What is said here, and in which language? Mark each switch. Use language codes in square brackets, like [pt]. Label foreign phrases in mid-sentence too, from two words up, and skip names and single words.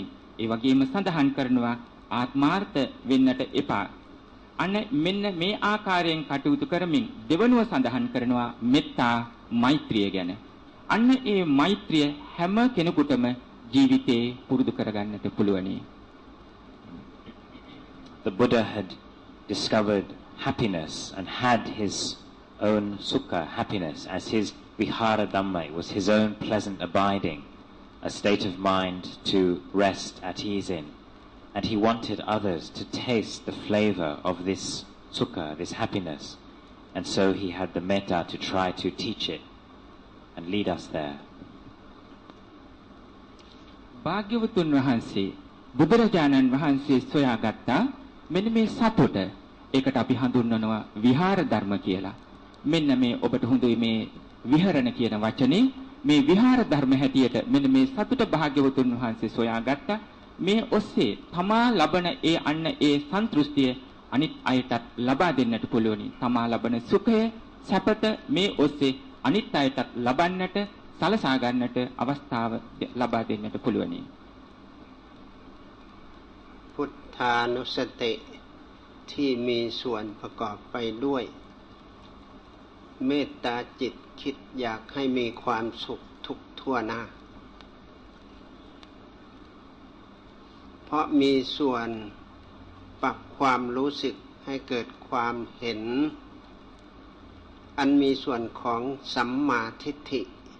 [si] ඒ වගේම සඳහන් කරනවා ආත්මාර්ථ වෙන්නට එපා. අන්න මෙන්න මේ ආකාරයෙන් කටයුතු කරමින් දෙවනුව සඳහන් කරනවා මෙත්තා මෛත්‍රිය ගැන. අන්න ඒ මෛත්‍රිය හැම කෙනෙකුටම ජීවිතේ පුරුදු කරගන්නට පුළුවනි. [en] The Buddha had discovered happiness and had his own sukha, happiness, as his [pi] vihara dhamma. [en] It was his own pleasant abiding, a state of mind to rest at ease in. And he wanted others to taste the flavor of this sukha, this happiness. And so he had the metta to try to teach it and lead us there. [si] භාග්‍යවතුන් වහන්සේ බුදුරජාණන් වහන්සේ සොයාගත්තා මෙන්න මේ සතුට. ඒකට අපි හඳුන්වනවා විහාර ධර්ම කියලා. මෙන්න මේ ඔබට හොඳයි මේ විහරණ කියන වචනේ මේ විහාර ධර්ම හැටියට මෙන්න මේ සතුට භාග්‍යවතුන් වහන්සේ සොයාගත්තා. මේ ඔස්සේ තමා ලබන ඒ අන්න ඒ සන්තුෂ්ටිය අනිත් අයටත් ලබා දෙන්නට පුළුවනි. තමා ලබන සුඛය සැපත මේ ඔස්සේ අනිත් අයටත් ලබන්නට සලසා ගන්නට අවස්ථාව ලබා දෙන්නට පුළුවනි. [th] พุทธานุสติที่มีส่วนประกอบไปด้วยเมตตาจิตคิดอยากให้มีความสุขทุกทั่วหน้าเพราะมีส่วนปรับความรู้สึกให้เกิดความเห็นอันมีส่วนของสัมมาทิฏฐิ